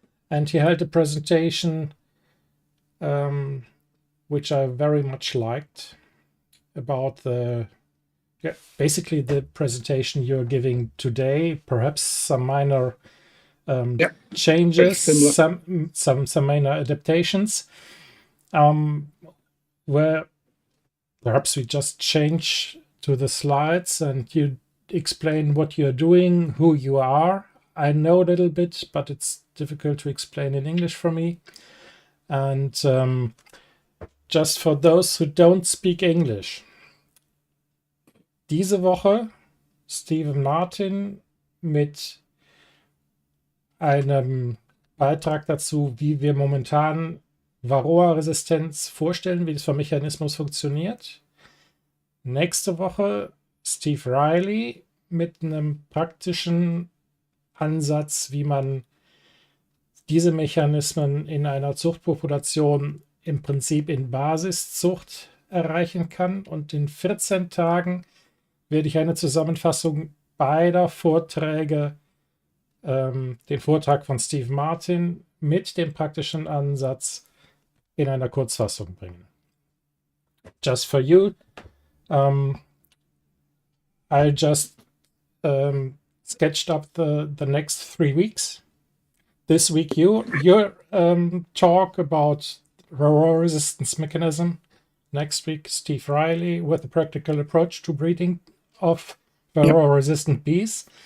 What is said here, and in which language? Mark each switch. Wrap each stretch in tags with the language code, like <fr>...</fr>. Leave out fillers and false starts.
<en>And he held a presentation which I very much liked about basically the presentation you're giving today, perhaps some minor changes, some minor adaptations, where perhaps we just change to the slides and you explain what you're doing, who you are. I know a little bit, but it's difficult to explain in English for me. And just for those who don't speak English,</en> <de>diese Woche Stephen Martin mit einem Beitrag dazu, wie wir momentan Varroaresistenz vorstellen, wie das für Mechanismus funktioniert. Nächste Woche Steve Riley mit einem praktischen Ansatz, wie man diese Mechanismen in einer Zuchtpopulation im Prinzip in Basiszucht erreichen kann. Und in 14 Tagen werde ich eine Zusammenfassung beider Vorträge, den Vortrag von Steve Martin mit dem praktischen Ansatz in einer Kurzfassung bringen.</de> <en>Just for you, I just sketched up the next 3 weeks. This week, your talk about Varroaresistenz mechanism. Next week, Steve Riley with a practical approach to breeding of Varroa-resistant bees.</en>